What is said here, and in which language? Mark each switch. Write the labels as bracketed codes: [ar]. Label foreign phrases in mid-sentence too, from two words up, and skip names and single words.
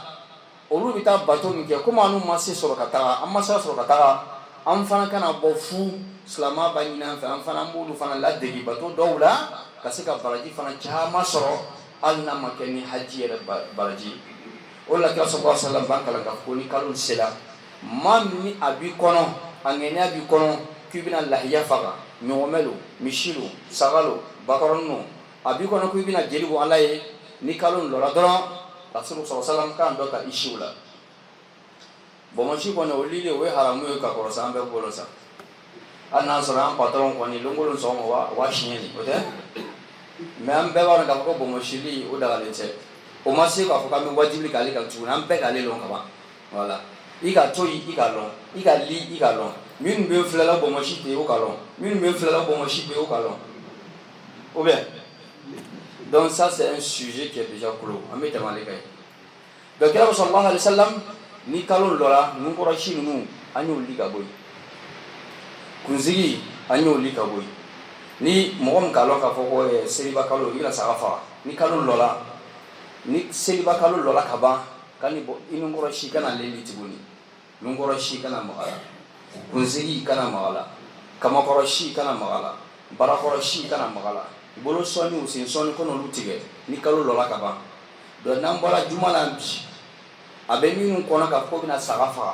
[bm] olu bɛ taa bato min kɛ komi an ma se sɔrɔ ka taga an ma se sɔrɔ ka taga an fana kana bɔ fu silamɛ b'a ɲini an fɛ an fana b'olu fana ladegi bato dɔw la ka se ka baraji fana caman sɔrɔ hali n'a ma kɛ ni haji yɛrɛ baraji o la kira [ar] sallallahu alaihi wasallam [bm] b'an kalan k'a fɔ ko ni kalo sera maa min ni a b'i kɔnɔ a ŋɛniya b'i kɔnɔ k'i bɛna lahiya faga ɲɔgɔmɛ lo misi lo saga lo bakɔrɔni lo a b'i kɔnɔ k'i bɛna jeli bɔ ala ye ni kalo lɔra dɔrɔn rasulu [ar] sallallahu alaihi wasallam [bm] kan dɔ ta i siw la bɔnmɔsi kɔni o lili o ye haramu ye ka kɔrɔ sa an bɛɛ bolo sa hali n'a sɔrɔ an patron kɔni longolon sɔgɔma wa siɲɛ ni o tɛ mais an bɛɛ b'a dɔn k'a fɔ ko bɔnmɔsili o dagalen tɛ o ma se k'a fɔ k'an bɛ wajibi k'ale kan tuguni an bɛɛ k'ale lɔn ka ban voilà i ka to yen i ka lɔn i ka li i ka lɔn minnu bɛ filɛla bɔnmɔsi tɛ yen o ka lɔn minnu bɛ filɛla bɔnmɔsi tɛ yen o ka lɔn [fr] ou bien donc ça c'est un sujet qui est déjà clos [bm] an bɛ tɛmɛ ale kan ye donc kira [ar] sallallahu alaihi wasallam [bm] ni kalo lɔra nunkɔrɔsi ninnu an y'olu li ka bɔ yen kunsigi an y'olu ka bɔ yen ni mɔgɔ min k'a lɔn k'a fɔ ko seliba kalo i bɛna saga faga ni kalo lɔra ni seliba kalo lɔra ka ban ka ni i nunkɔrɔsi kana leli tuguni nunkɔrɔsi kana maga la kunsigi kana maga la kamakɔrɔsi kana maga la barakɔrɔsi kana maga la bolo sɔnni sen sɔnni ko n'olu tigɛ ni kalo lɔra ka ban donc n'an bɔra juma la bi a bɛ minnu kɔnɔ k'a fɔ ko bɛna saga faga